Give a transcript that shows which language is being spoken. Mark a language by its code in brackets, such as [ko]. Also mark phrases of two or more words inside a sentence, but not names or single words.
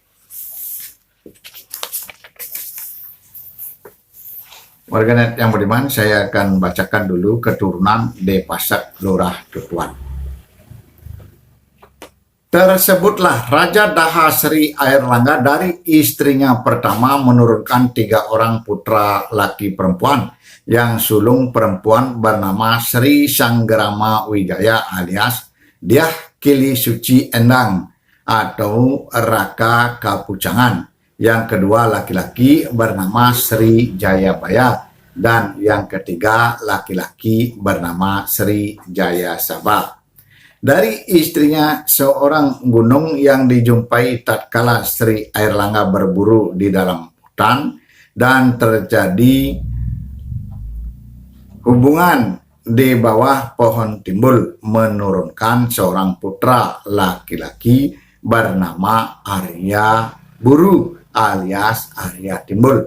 [id] Warganet yang beriman, saya akan bacakan dulu keturunan De Pasak Lurah Tutuan. Tersebutlah Raja Daha Sri Airlangga dari istrinya pertama menurunkan 3 orang putra laki perempuan yang sulung perempuan bernama Sri Sanggrama Wijaya alias Diah Kili Suci Endang atau Raka Kapucangan. Yang kedua laki-laki bernama Sri Jayabaya dan yang ketiga laki-laki bernama Sri Jaya Sabah. Dari istrinya seorang gunung yang dijumpai tatkala Sri Airlangga berburu di dalam hutan dan terjadi hubungan di bawah pohon timbul, menurunkan seorang putra laki-laki bernama Arya Buru alias Arya Timbul.